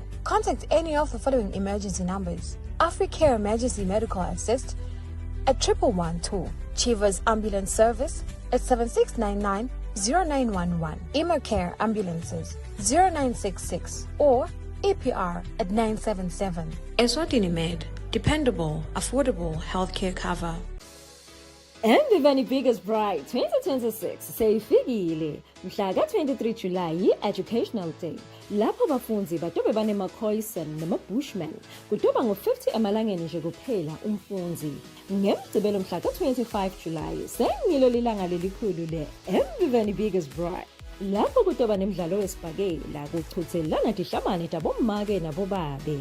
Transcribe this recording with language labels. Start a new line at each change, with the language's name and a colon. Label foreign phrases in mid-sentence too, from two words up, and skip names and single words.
English: Contact any of the following emergency numbers: AfriCare Emergency Medical Assist at 1112, Chivas Ambulance Service at 7699-0911, Emacare Ambulances 0966 or APR at 977. Eswatini Med, dependable, affordable healthcare cover.
Swati: Mvivani Biggest Bride 2026 seyifikile mhla ka-23
English: July Educational Day
Swati: lapho abafunzi batobe banema-Khoisan nama-Bushman kutoba ngo-50 emalangeni nje kuphela umfunzi. Ngemgcibelo mhla ka-25 July sengilo lilanga lelikhulu le-Mvivani Biggest Bride lapho kutoba nemidlalo wesibhakela kuchuthelana dihlamane tabomake nabobabe.